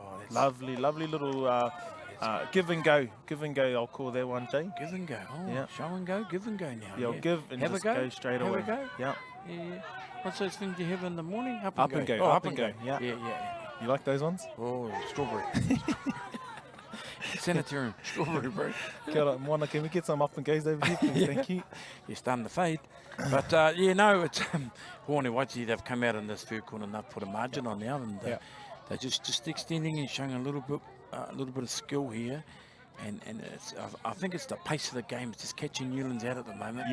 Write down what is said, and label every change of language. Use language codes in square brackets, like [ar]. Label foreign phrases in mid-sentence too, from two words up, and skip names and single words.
[en] lovely little give and go, I'll call that one, Jay. Give and go, show and go, give and go now. Yeah, give and have just go straight away. Yeah. What's those things you have in the morning? Up and go, yeah. You like those ones? Oh, strawberry. Sanitarium, strawberry, bro. [mi] Kia ora, Moana, [en] can we get some up and goes over here, please? Thank you. You're starting to fade. But, yeah, no, it's Hoani Waititi, they've come out in this third corner and they've put a margin on now. And they're just extending and showing a little bit of skill here. And it's, I think it's the pace of the game. It's just catching Newlands out at the moment.